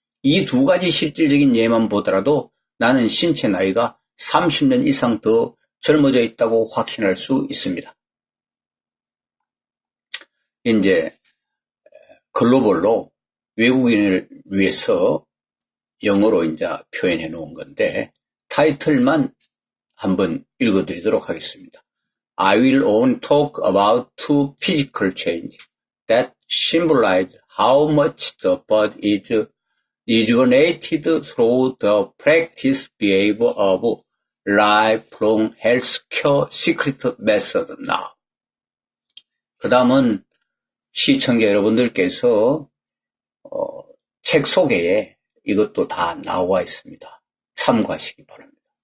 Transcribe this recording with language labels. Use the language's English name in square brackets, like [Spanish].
[Korean] 이 2가지 실질적인 예만 보더라도 나는 신체 나이가 30년 이상 더 젊어져 있다고 확신할 수 있습니다. 이제 글로벌로 외국인을 위해서 영어로 이제 표현해 놓은 건데 타이틀만 한번 읽어드리도록 하겠습니다. [English] I will only talk about 2 physical changes that symbolize how much the body is rejuvenated through the practice behavior of lifelong healthcare secret method now. [Korean] 그 다음은 시청자 여러분들께서 책 소개에 이것도 다 나와 있습니다. 참고하시기 바랍니다.